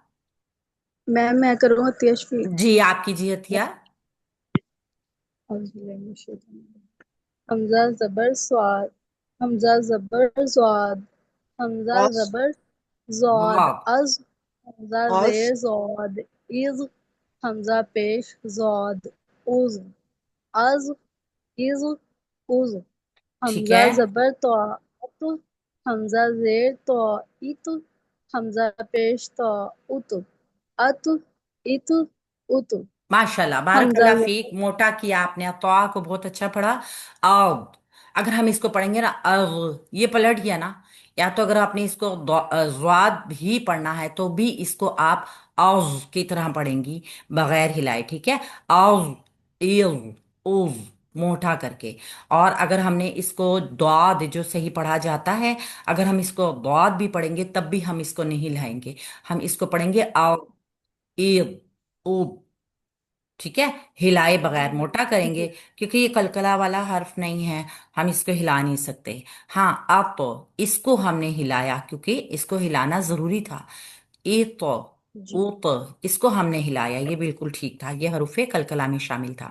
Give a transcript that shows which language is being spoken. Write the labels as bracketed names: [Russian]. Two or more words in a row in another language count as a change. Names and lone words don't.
[Urdu] میم میں کروں عطیہ شفیق. جی آپ کیجیے عطیہ. [Arabic] اعوذ باللہ من الشیطان الرجیم. [Urdu] حمزہ زبر سواد، حمزہ زبر سواد، حمزہ اس زبر زاد واو. از، حمزہ اس زیر زاد از، حمزہ پیش زاد اوز، از از اوز، ٹھیک حمزہ ہے، زبر تو ات، حمزہ زیر تو ایت، حمزہ پیش تو ات، ات ات ات، [Arabic] ماشاء اللہ بارک [Urdu] حمزہ [Arabic] اللہ فیک. [Urdu] موٹا کیا آپ نے، تو کو بہت اچھا پڑھا. آؤ، اگر ہم اس کو پڑھیں گے نا اغ، یہ پلٹ گیا نا، یا تو اگر آپ نے اس کو زواد ہی پڑھنا ہے تو بھی اس کو آپ اوز کی طرح پڑھیں گی، بغیر ہلائے. ٹھیک ہے. اوز، ایز، اوز، موٹا کر کے. اور اگر ہم نے اس کو دعاد جو صحیح پڑھا جاتا ہے، اگر ہم اس کو دعاد بھی پڑھیں گے تب بھی ہم اس کو نہیں ہلائیں گے، ہم اس کو پڑھیں گے آؤ. عید عود. ٹھیک ہے، ہلائے بغیر موٹا کریں گے, जी کیونکہ یہ قلقلہ والا حرف نہیں ہے، ہم اس کو ہلا نہیں سکتے. ہاں، اب تو اس کو ہم نے ہلایا کیونکہ اس کو ہلانا ضروری تھا. اے تو जी او تو اس کو ہم نے ہلایا، یہ بالکل ٹھیک تھا، یہ حروف قلقلہ میں شامل تھا.